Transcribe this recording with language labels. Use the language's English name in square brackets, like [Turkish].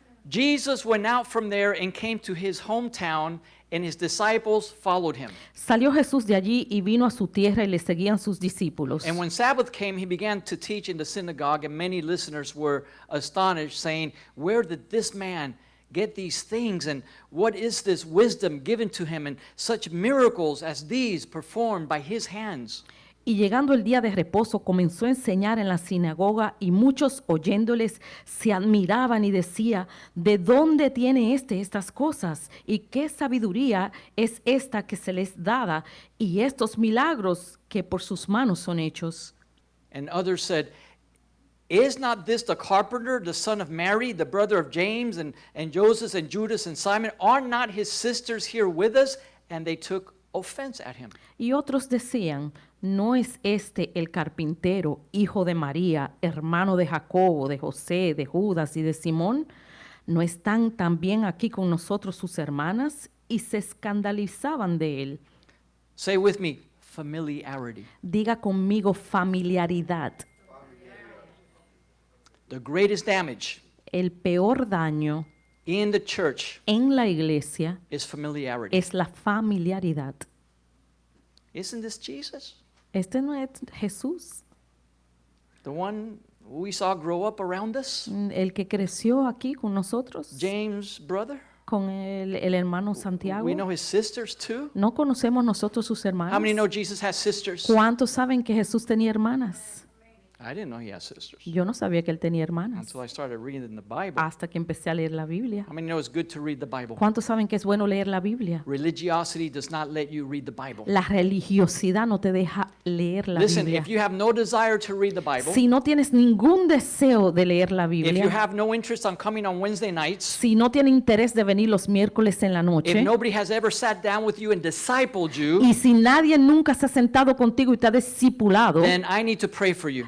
[English] Jesus went out from there and came to his hometown, and his disciples followed him. [Spanish] Salió Jesús de allí y vino a su tierra y le seguían sus discípulos. [English] And when Sabbath came, he began to teach in the synagogue, and many listeners were astonished, saying, "Where did this man get these things? And what is this wisdom given to him, and such miracles as these performed by his hands?" [Spanish] Y llegando el día de reposo, comenzó a enseñar en la sinagoga y muchos oyéndoles se admiraban y decía, ¿de dónde tiene estas cosas? ¿Y qué sabiduría es esta que se les dada? Y estos milagros que por sus manos son hechos. [English] And others said, "Is not this the carpenter, the son of Mary, the brother of James, and Joseph, and Judas, and Simon? Are not his sisters here with us?" And they took offense at him. [Spanish] Y otros decían, ¿no es este el carpintero, hijo de María, hermano de Jacobo, de José, de Judas y de Simón? ¿No están también aquí con nosotros sus hermanas? Y se escandalizaban de él. [English] Say with me, familiarity. [Spanish] Diga conmigo familiaridad. [English] The greatest damage [Spanish] El peor daño [English] in the church [Spanish] en la iglesia [English] is familiarity. [Spanish] es la familiaridad. [English] Isn't this Jesus? [Spanish] Este no es Jesús, [English] The one we saw grow up around us? [Spanish] el que creció aquí con nosotros, [English] James' brother? [Spanish] con el hermano Santiago. [English] We know his sisters too. [Spanish] ¿No conocemos nosotros sus [English] How [Spanish] hermanas? [English] many know Jesus has sisters? [Spanish] ¿Cuántos saben que Jesús tenía hermanas? [English] I didn't know he has sisters [Spanish] Yo no sabía que él tenía hermanas [English] until I started reading the Bible. [Spanish] hasta que empecé a leer la Biblia. [English] How many know it's good to read the Bible? [Spanish] ¿Cuántos saben que es bueno leer la Biblia? [English] Religiosity does not let you read the Bible. [Spanish] La religiosidad no te deja leer la [English] Listen, [Spanish] Biblia. [English] if you have no desire to read the Bible, [Spanish] Si no tienes ningún deseo de leer la [English] if you [Spanish] Biblia, [English] have no interest on coming on Wednesday nights, [Spanish] si no tiene interés de venir los miércoles en la [English] if [Spanish] noche, [English] nobody has ever sat down with you and discipled you, [Spanish] y si nadie nunca se ha sentado contigo y te ha discipulado, [English] then I need to pray for you.